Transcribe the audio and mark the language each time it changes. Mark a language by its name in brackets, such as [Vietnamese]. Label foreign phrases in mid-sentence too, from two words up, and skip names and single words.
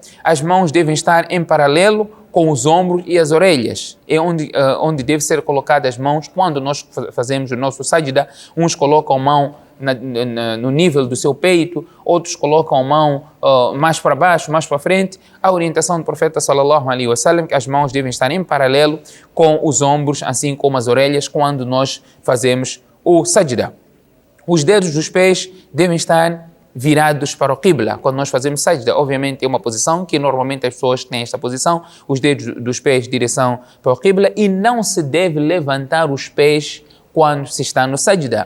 [Portuguese] As mãos devem estar em paralelo com os ombros e as orelhas. É onde deve ser colocadas as mãos quando nós fazemos o nosso sajda. Uns colocam a mão no nível do seu peito, outros colocam a mão mais para baixo, mais para frente. A orientação do profeta [Arabic] صلى الله عليه وسلم [Portuguese] que as mãos devem estar em paralelo com os ombros, assim como as orelhas, quando nós fazemos o sajda. Os dedos dos pés devem estar virados para o qibla. Quando nós fazemos sajda, obviamente é uma posição que normalmente as pessoas têm esta posição, os dedos dos pés em direção para o qibla, e não se deve levantar os pés quando se está no sajda.